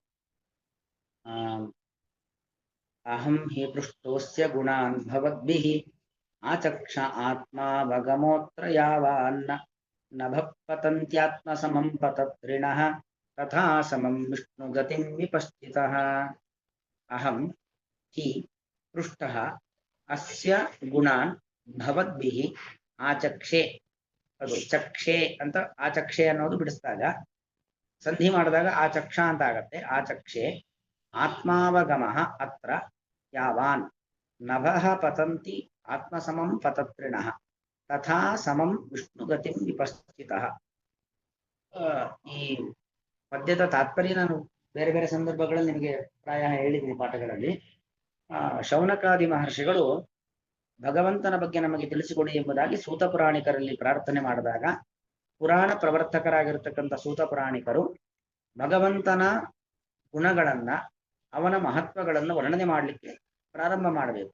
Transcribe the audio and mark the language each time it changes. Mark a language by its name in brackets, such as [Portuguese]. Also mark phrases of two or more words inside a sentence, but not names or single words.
[Sanskrit] अहं हि पृष्टोस्य गुणान् भवद्भिः आचक्ष आत्मा भगमोऽत्र यावान्न नभः पतन्त्यात्मसमं पतत्रिणः तथा समं विष्णुगतिं विपश्चितः। अहं हि पृष्टः अस्य गुणान् भवद्भिः आचक्षे। [Kannada] ಅದು ಚಕ್ಷೆ ಅಂತ ಆಚಕ್ಷೆ ಅನ್ನೋದು ಬಿಡಿಸಿದಾಗ ಸಂಧಿ ಮಾಡಿದಾಗ ಆಚಕ್ಷ ಅಂತ ಆಗತ್ತೆ. [Sanskrit] ಆಚಕ್ಷೆ ಆತ್ಮಾವಗಮಃ ಅತ್ರ ಯಾವಾನ್ ನಭಃ ಪತಂತಿ ಆತ್ಮಸಮಂ ಪತತ್ರಿಣಃ ತಥಾ ಸಮಂ ವಿಷ್ಣುಗತಿಂ ವಿಪಶ್ಚಿತಃ. [Kannada] ಈ ಪದ್ಯದ ತಾತ್ಪರ್ಯ ನಾನು ಬೇರೆ ಬೇರೆ ಸಂದರ್ಭಗಳಲ್ಲಿ ನಿಮಗೆ ಪ್ರಾಯ ಹೇಳಿದ್ದೀನಿ ಪಾಠಗಳಲ್ಲಿ. ಶೌನಕಾದಿ ಮಹರ್ಷಿಗಳು ಭಗವಂತನ ಬಗ್ಗೆ ನಮಗೆ ತಿಳಿಸಿಕೊಡಿ ಎಂಬುದಾಗಿ ಸೂತ ಪುರಾಣಿಕರಲ್ಲಿ ಪ್ರಾರ್ಥನೆ ಮಾಡಿದಾಗ ಪುರಾಣ ಪ್ರವರ್ತಕರಾಗಿರ್ತಕ್ಕಂಥ ಸೂತ ಪುರಾಣಿಕರು ಭಗವಂತನ ಗುಣಗಳನ್ನ ಅವನ ಮಹತ್ವಗಳನ್ನು ವರ್ಣನೆ ಮಾಡಲಿಕ್ಕೆ ಪ್ರಾರಂಭ ಮಾಡಬೇಕು.